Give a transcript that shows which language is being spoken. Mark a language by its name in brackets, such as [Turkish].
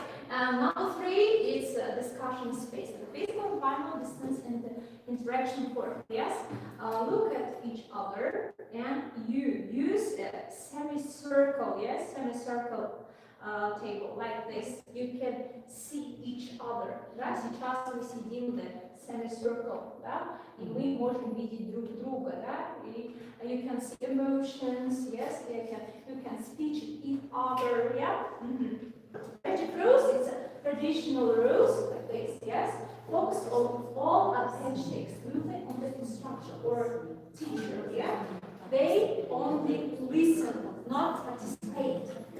[English] Number 3 is discussion space. The physical environment, distance, and the interaction form. Yes? Look at each other and you use a semicircle. Yes? Semicircle table like this. You can see each other. [Russian] Да? Сейчас вы сидим в semicircle. Да? И мы можем видеть друг друга. Да? И [English] you can see emotions. Yes? You can speak each other. Yeah? Basic rules, it's a traditional rules like this, yes? Focus on all attention exclusively on the instructor or teacher, yeah? They only listen, not participate.